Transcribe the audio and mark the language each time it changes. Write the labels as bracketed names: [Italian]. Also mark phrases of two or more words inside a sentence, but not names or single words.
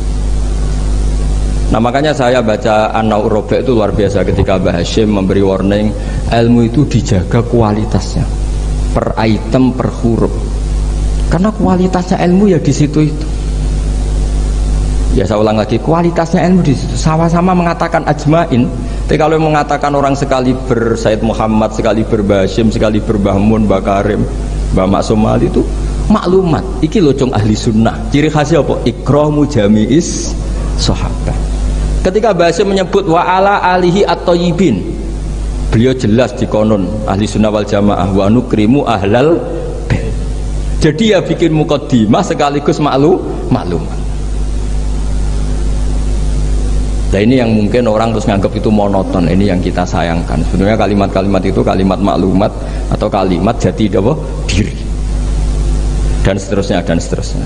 [Indonesian] Nah makanya saya baca An-Naur Robek itu luar biasa ketika Mbah Hashim memberi warning ilmu itu dijaga kualitasnya per item per huruf. Karena kualitasnya ilmu ya di situ itu. Ya saya ulang lagi, kualitasnya ilmu di situ. Sama-sama mengatakan ajmain. Tapi kalau mengatakan orang sekali Said Muhammad, sekali Mbah Hashim, sekali Mbah Mun, Mbah Karim, Mbah Maksum Ali itu maklumat. Iki locong [Arabic] أهل السنة. [Indonesian] Ciri khasnya apa? [Arabic] إكرام جميع الصحابة. [Indonesian] Ketika Mbah Hashim menyebut [Arabic] وعلى آله الطيبين, [Indonesian] beliau jelas di konon [Arabic] أهل السنة والجماعة ونكرم أهل البيت. [Indonesian] Jadi ya bikin mukaddimah sekaligus maklumat. Nah ini yang mungkin orang terus nganggap itu monoton. Ini yang kita sayangkan. Sebenarnya kalimat-kalimat itu kalimat maklumat atau kalimat jati diri dan seterusnya dan seterusnya.